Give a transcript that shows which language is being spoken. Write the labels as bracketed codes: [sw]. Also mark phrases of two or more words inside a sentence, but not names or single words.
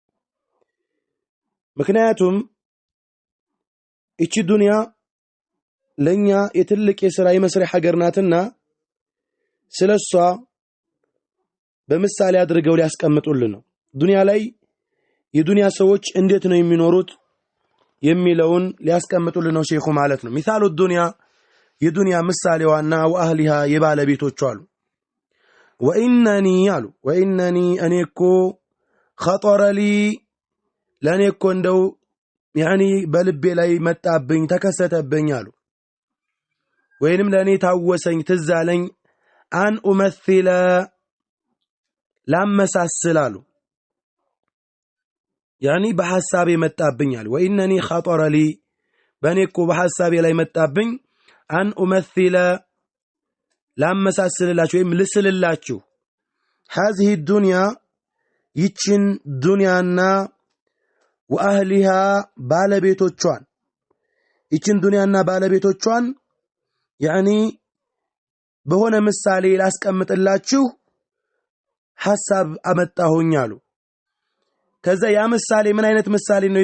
[am] ምክንያቱም እቺ ዱንያ ለኛ የትልቅ የሥራ የመስሪያ ሀገር ናትና ስለሷ በምሳሌ አድርገው ሊያስቀምጡልን ነው። ዱንያ ላይ የዱንያ ሰዎች እንዴት ነው የሚኖሩት የሚለውን ሊያስቀምጡልን ነው ሼኹ ማለት ነው። [ar] مثل الدنيا [am] የዱንያ ምሳሌዋና ወአህሊሃ የባለቤቶቿ አሉ። ወኢነኒ እኔኮ [ar] خطر لي [am] ለኔኮ እንደው ያኒ በልቤ ላይ መጣብኝ ተከሰተብኝ አሉ። ወይንም ለኔ ታወሰኝ ትዛለኝ [ar] أن أمثل [am] ላመሳስል አሉ። ያኒ በሐሳቤ መጣብኝ አሉ። [ar] وإنني خطر لي [am] በኔኮ በሐሳቤ ላይ መጣብኝ [ar] أن أمثل [am] ላመሳስልላችሁ ወይም ልስልላችሁ [ar] هذه الدنيا [am] ይችን ዱንያና ወአህሊሃ ባለቤቶቿን ይችን ዱንያና ባለቤቶቿን ያኒ በሆነ ምሳሌ ላስቀምጥላችሁ ሐሳብ አመጣሁኝ አሉ። ከዛ ያ ምሳሌ ምን አይነት ምሳሌ ነው?